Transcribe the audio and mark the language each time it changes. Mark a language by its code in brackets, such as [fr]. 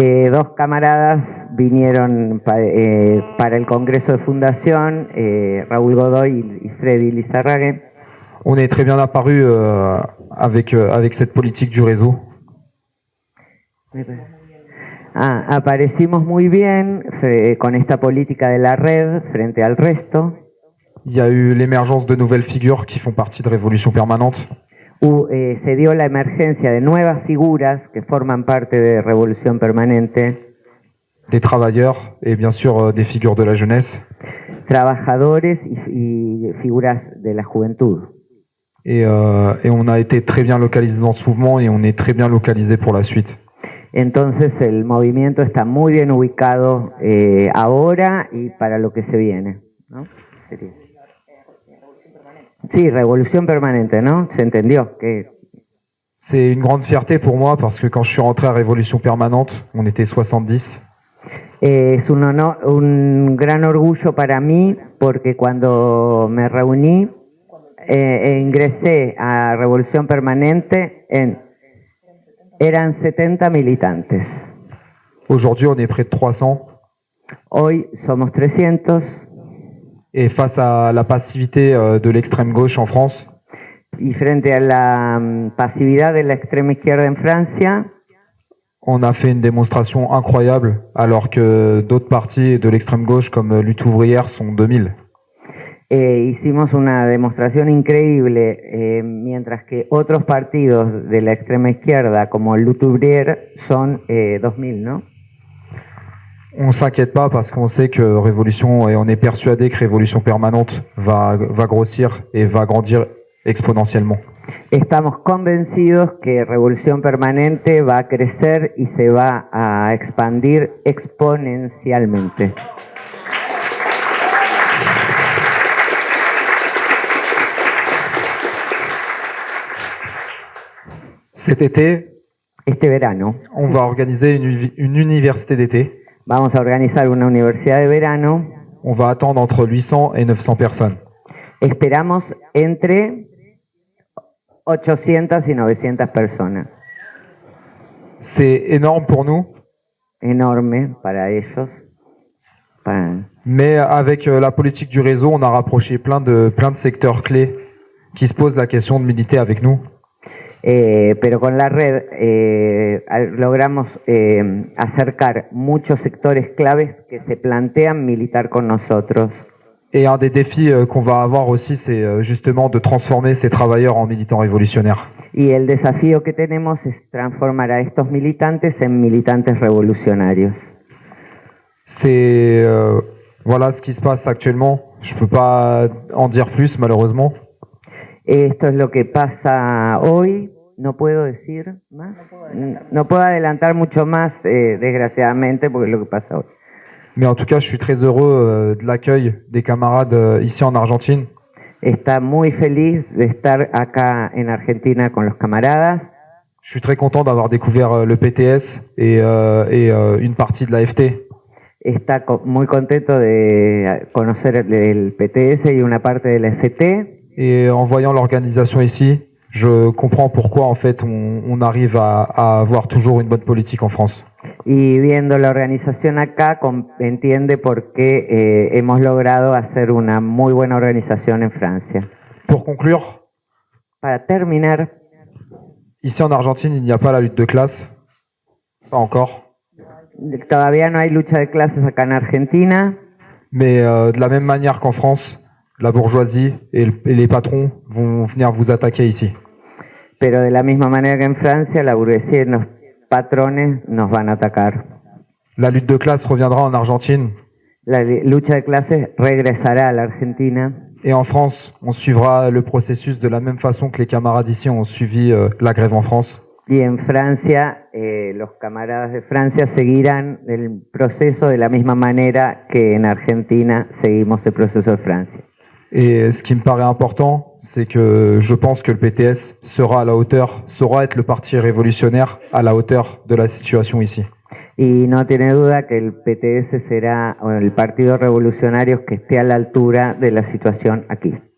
[es] Dos camaradas vinieron para el congreso de fundación, Raúl Godoy y Freddy Lizarrague. [fr] On est très bien apparu avec cette politique du réseau. [es] Aparecimos muy bien con esta política de la red frente al resto. [fr] Il y a eu l'émergence de nouvelles figures qui font partie de Révolution Permanente. [es] Se dio la emergencia de nuevas figuras que forman parte de Revolución Permanente. [fr] Des travailleurs et bien sûr des figures de la jeunesse. [es] Trabajadores y figuras de la juventud. [fr] Et on a été très bien localisé dans ce mouvement et on est très bien localisé pour la suite. [es] Entonces el movimiento está muy bien ubicado ahora y para lo que se viene, ¿no? Sería. Sí, Revolución Permanente, ¿no? Se entendió que [fr] C'est une grande fierté pour moi parce que quand je suis rentré à Révolution Permanente, on était 70. [es] es un gran orgullo para mí porque cuando me reuní e ingresé a Revolución Permanente eran 70 militantes. [fr] Aujourd'hui, on est près de 300. [es] Hoy somos 300. [fr] Et face à la passivité de l'extrême gauche en France, [es] Y frente a la pasividad de la extrema izquierda en Francia, [fr] on a fait une démonstration incroyable alors que d'autres partis de l'extrême gauche comme Lutte ouvrière sont 2000. [es] Hicimos una demostración increíble, mientras que otros partidos de la extrema izquierda como Lutte ouvrière son 2000, ¿no? [fr] On s'inquiète pas parce qu'on sait que Révolution, et on est persuadé que Révolution Permanente va grossir et va grandir exponentiellement. [es] Estamos convencidos que Revolución Permanente va a crecer y se va a expandir exponencialmente. [fr] Cet été, [es] Este verano [fr] on va organiser une université d'été. [es] vamos a organizar una universidad de verano. [fr] On va attendre entre 800 et 900 personnes. [es] Esperamos entre 800 y 900 personas. [fr] C'est énorme pour nous, [es] Enorme para ellos. [fr] mais avec la politique du réseau, on a rapproché plein de secteurs clés qui se posent la question de militer avec nous. [es] Pero con la red logramos acercar muchos sectores claves que se plantean militar con nosotros. [fr] Et un des défis qu'on va avoir aussi, c'est justement de transformer ces travailleurs en militants révolutionnaires. [es] Y el desafío que tenemos es transformar a estos militantes en militantes revolucionarios. [fr] C'est voilà ce qui se passe actuellement. Je peux pas en dire plus malheureusement. [es] Esto es lo que pasa hoy. No puedo decir más. No puedo adelantar mucho más, desgraciadamente, porque es lo que pasa hoy. [fr] Mais en tout cas, je suis très heureux de l'accueil des camarades ici en Argentine. [es] Está muy feliz de estar acá en Argentina con los camaradas. [fr] Je suis très content d'avoir découvert le PTS et une partie de l'AFT. [es] Está muy contento de conocer el PTS y una parte de la FT. [fr] Et en voyant l'organisation ici, je comprends pourquoi en fait on arrive à avoir toujours une bonne politique en France. [es] Y viendo la organización acá, entiende por qué hemos logrado hacer una muy buena organización en Francia. [fr] Pour conclure, [es] Para terminar, [fr] ici en Argentine, il n'y a pas la lutte de classe. Pas encore. [es] todavía no hay lucha de clases acá en Argentina, [fr] Mais de la même manière qu'en France, la bourgeoisie et les patrons vont venir vous attaquer ici. [es] pero de la misma manera que en Francia, la burguesía y los patrones nos van a atacar. [fr] La lutte de classe reviendra en Argentine. [es] La lucha de clases regresará a la Argentina. [fr] Et en France, on suivra le processus de la même façon que les camarades ici ont suivi la grève en France. [es] Y en Francia, los camaradas de Francia seguirán el proceso de la misma manera que en Argentina seguimos el proceso de Francia. [fr] Et ce qui me paraît important, c'est que je pense que le PTS sera à la hauteur, saura être le parti révolutionnaire à la hauteur de la situation ici. [es] Y no tiene duda que el PTS será el partido revolucionario que esté a la altura de la situación aquí.